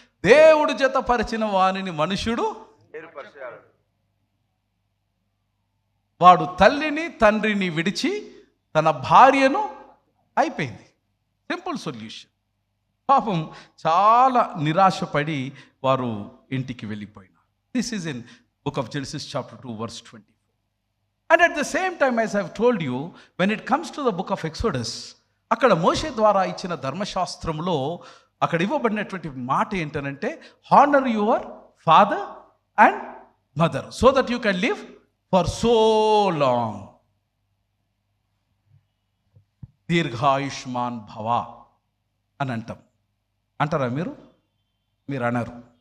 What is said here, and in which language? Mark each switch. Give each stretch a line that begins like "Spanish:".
Telugu: దేవుడు జతపరిచిన వానిని మనుష్యుడు వాడు తల్లిని తండ్రిని విడిచి తన భార్యను అయిపోయింది. Simple solution. పాపం చాలా నిరాశపడి వారు ఇంటికి వెళ్ళిపోయినారు.
English: This is in book of Genesis chapter 2 verse 24. And at the same time, as I have told you, when it comes to the book of Exodus,
Telugu: అక్కడ మోషే ద్వారా ఇచ్చిన ధర్మశాస్త్రంలో అక్కడ ఇవ్వబడినటువంటి మాట ఏంటనంటే
English: Honour your father and mother so that you can live for so long.
Telugu: దీర్ఘాయుష్మాన్ భవ అని అంటారా మీరు అనరు.